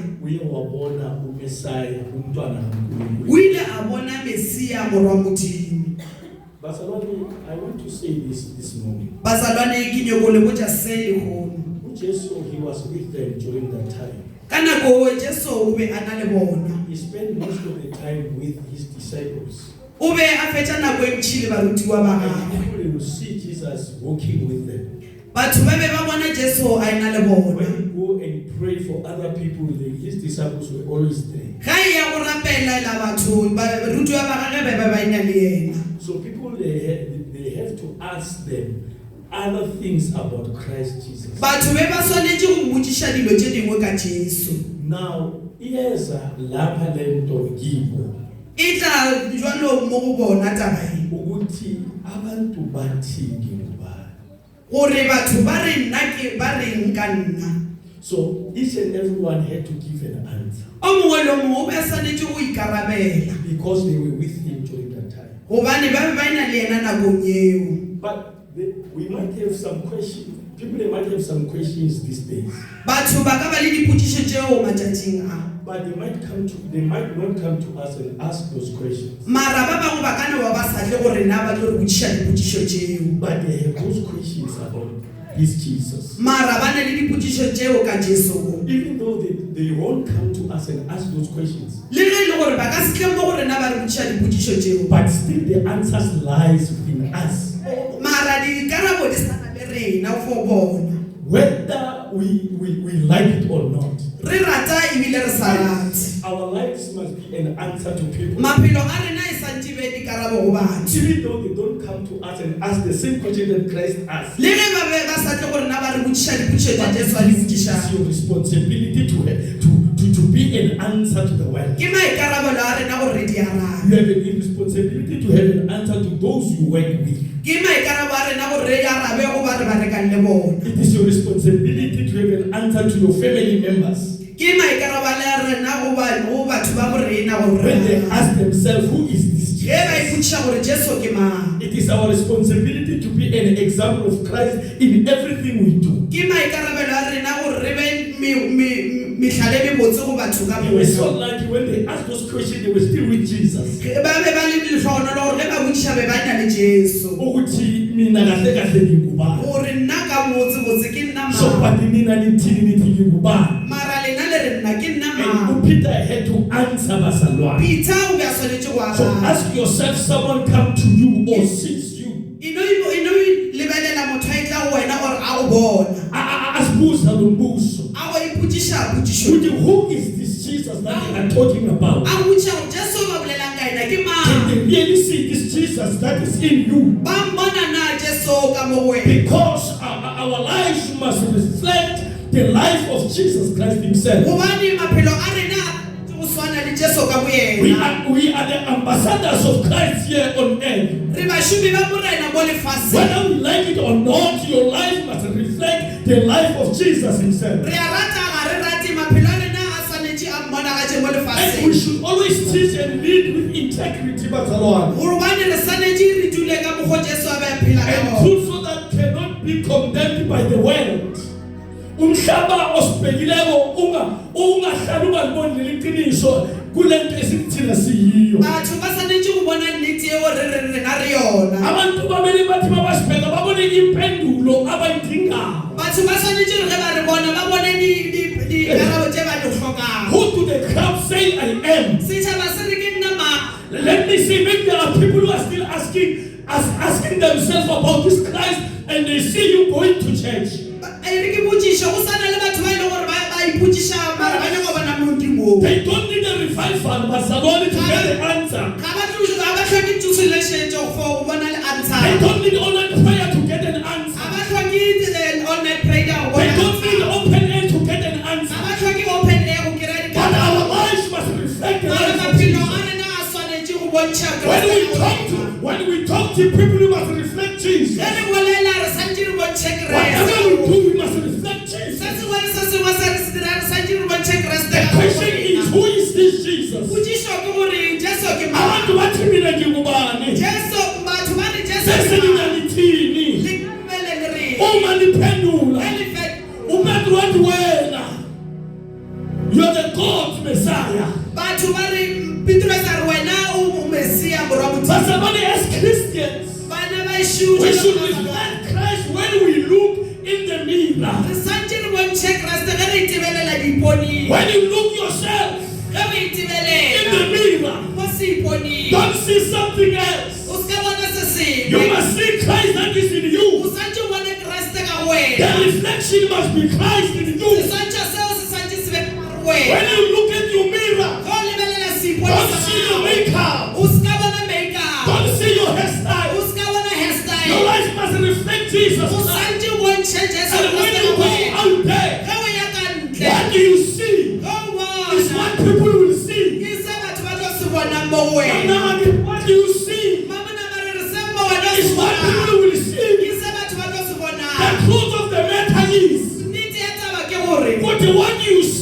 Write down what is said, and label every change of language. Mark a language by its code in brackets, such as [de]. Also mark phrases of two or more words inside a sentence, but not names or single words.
[zu] we wabona uMessiah, umntwana kaNkulunkulu. [nso] o ile a bona Mesia morwa Modimo. [zu] Bazalwane, [en] I want to say this morning. [nso] Bazalwane ke nyoko le botša se le gono. [en] Jesus, he was with them during that time. [nso] Ka nako Jesu o be a na le bona. [en] He spent most of the time with his disciples. [nso] O be a fetša nako e ntšhi le barutiwa ba [en] And [nso] gagwe. [en] people will see Jesus walking with them. [nso] Batho ba be ba bona Jesu a ena le bona. [en] When he go and pray for other people, his disciples were always there. [nso] Ga e ya go rapelela batho barutiwa ba gagwe ba ba ena le yena. [en] So people, they have to ask them other things about Christ Jesus. [nso] Batho be ba swanetše go botšiša dilo tše dingwe ka Jesu. [en] Now, [zu] iyeza lapha lento kibo [nso] E tla jwalo mo go bona taba e. [zu] ukuthi abantu bathi ngubani. [nso] Gore batho ba re nna ke ba reng ka nna. [en] So each and everyone had to give an answer [nso] o mongwe le mongwe o be sanetse go ikarabela [en] because they were with him during that time. [nso] gobane ba be ba ena le yena nakong eo. [en] But we might have some questions. People, they might have some questions these days. [nso] Batho ba ka ba le dipotšišo tšeo matšatšing a. [en] But they might not come to us and ask those questions. [nso] Mara ba bangwe ba kana ba sa tle gore na ba tlo re botšiša dipotšišo tšeo. [en] But they have those questions about his Jesus. [nso] Mara ba na le dipotšišo tšeo ka Jesu. [en] Even though they won't come to us and ask those questions. [nso] Le ge le gore ba ka se tle mo gore na ba re botšiša dipotšišo tšeo. [en] But still the answers lies within us. [nso] Mara dikarabo di sana le rena for bona. [en] Whether we like it or not. [nso] Re rata ebile re sa rate. [en] Our lives must be an answer to people. [nso] Maphelo a rena e santse be dikarabo go batho. [en] Even though they don't come to us and ask the same question that Christ asked. [nso] Le ge ba be ba sa tle gore na ba re botšiša dipotšišo tša Jesu a di botšiša. [en] It's your responsibility to be an answer to the world. [nso] Ke maikarabelo a rena gore re di arabe. [en] You have a responsibility to have an answer to those you work with. [nso] Ke maikarabelo a rena gore re arabe go ba re ba rekang le bona. [en] It is your responsibility to have an answer to your family members. [nso] Ke maikarabelo a rena go batho ba bo rena gore [en] When they ask themselves, who is this [nso] ge ba [en] Jesus? [nso] ipotšiša gore Jesu ke mang. [en] It is our responsibility to be an example of Christ in everything we do. [nso] Ke maikarabelo a rena gore re be mehlale e botse go batho ka [en] They were so [nso] moso. [en] lucky when they asked those questions, they were still with Jesus. [nso] Ba be ba le lehlohonolo gore ge ba botšiša be ba na le Jesu. [zu] Ukuthi mina kahle kahle ngingubani. [nso] Gore nna ka botse ke nna [en] So [nso] mang. [zu] but mina nithini nithi ngingubani. [nso] Mara lena le re nna ke nna [en] And [nso] mang. [en] Peter had to answer bazalwane. [nso] Peter o be a swanetše go [en] So [nso] araba. [en] ask yourself, someone come to you or sees you. [nso] Ino lebelela motho a itla go wena gore a go bona. [zu] Asibuza lo mbuzo. [nso] A go ipotšiša potšišo. [en] Ukuthi who is this Jesus that they are talking about? [nso] A botšiša gore Jesu ba bolelang ka ena ke [en] Can [nso] mang. [en] they really see this Jesus that is in you? [nso] Ba mmona na Jesu ka mo go wena. [en] Because our lives must reflect the life of Jesus Christ himself. [nso] Gobane maphelo a rena go swana le Jesu ka bo yena. [en] We are the ambassadors of Christ here on earth. [nso] Re bašomi ba morena mo lefaseng. [en] Whether we like it or not, your life must reflect the life of Jesus himself. [nso] Re a rata ga re rate maphelo a rena a swanetše a mmonagatše mo [en] And we [nso] lefaseng. [en] should always teach and lead with integrity, [zu] bazalwane. [nso] Gobane re swanetše re dule ka mokgwa Jesu a be a phela ka [en] And [nso] gona. [en] truth so that cannot be condemned by the world. [zu] Umhlaba osibhekileko ungahlali ungaliboni leqiniso kulento esithina siyiyo. [nso] Batho ba swanetše go bona nnete eo re na re yona. [zu] Abantu bamele bathi babasibheka babone impendulo abayidingayo. [nso] Batho ba swanetše re ge ba re bona ba bone dikarabo tše ba di hlokang. [en] Who do the crowd say I am? [nso] Setšhaba se re ke nna mang. [en] Let me see, maybe there are people who are still asking themselves about this Christ and they see you going to church. [nso] Re ke botšiša go sana le batho ba e leng gore ba ipotšiša mara ba nyaka go bona modimo. [en] They don't need a revival, bazalwane, to get the answer. [nso] Ga ba tlhoke tsošoletšetšo go bona le [en] They answer. don't need online prayer to get an answer. [nso] Ga ba tlhoke [en] online prayer [nso] go [en] They [nso] bona [en] don't need answer. open air to get an [nso] Ga [en] answer. [nso] ba tlhoke [en] open air [nso] go kry-a [en] But our [nso] dikarabo. [en] lives must reflect the [nso] Mara [en] life of [nso] maphelo a [en] Jesus. [nso] rena a swanetše go bontšha [en] When we talk to people, we must reflect Jesus. [nso] ge re bolela re santše re bontšhe [en] Whatever we [nso] Kreste. [en] do, we must reflect Jesus. [nso] Se sengwe le se sengwe se re se dira re santše re bontšhe Kreste [en] The [nso] ka [en] question is, who is this Jesus? [nso] potšišo ke gore Jesu ke mang. [zu] Abantu bathi mina ngingubani? [nso] Jesu batho ba re Jesu [zu] Bese [nso] ke [zu] nina [nso] mang. [zu] nithini? [nso] Likumele le reng. [zu] Uma niphendula, Elifet umuntu wathi wena, [en] you are the God Messiah. [nso] batho ba re Petrus a re wena o Mesia morwa Modimo. [zu] Bazalwane, [en] as Christians, [nso] Bana ba [en] we should [nso] Juda [en] reflect Christ when we look in the mirror. [nso] re santše re bontšhe Kreste ge re itebelela diponing. [en] When you look yourself [nso] Ge re [en] in the [nso] itebelela [en] mirror, [nso] mo seiponing. [en] don't see something else. [nso] O se ka bona se [en] You [nso] sengwe. [en] must see Christ that is in [nso] O [en] you. [nso] santše o bone Kreste ka go [en] The [nso] wena. [en] reflection must be Christ in you. [nso] Seswantšho seo se santše se be ka gare [en] When [nso] wena. [en] you look at your mirror, [nso] Ge o lebelela seipone [en] don't [nso] sa [en] see your [nso] gago, [en] makeup, [nso] o se ka bona makeup. [en] don't see your [nso] O [en] hairstyle. [nso] se ka bona Your hairstyle. [en] life must reflect Jesus [nso] O [en] Christ. [nso] santše o bontšhe Jesu [en] And when [nso] Kriste [en] you [nso] ka [en] go [nso] wena. [en] out there, [nso] Ge o ya ka ntle, [en] what do you see? [nso] ge o [en] It's [nso] bona [en] what people will see. [nso] ke se batho ba tlo se bonang mo go wena. [en] Now, what do you see? [nso] Mamona ba re re se mo wena o [en] It's [nso] se [en] what [nso] bonang. [en] people will see. [nso] Ke se batho ba tlo se [en] The [nso] bonang. [en] truth of the matter is, [nso] Nnete ya taba ke gore [en] what you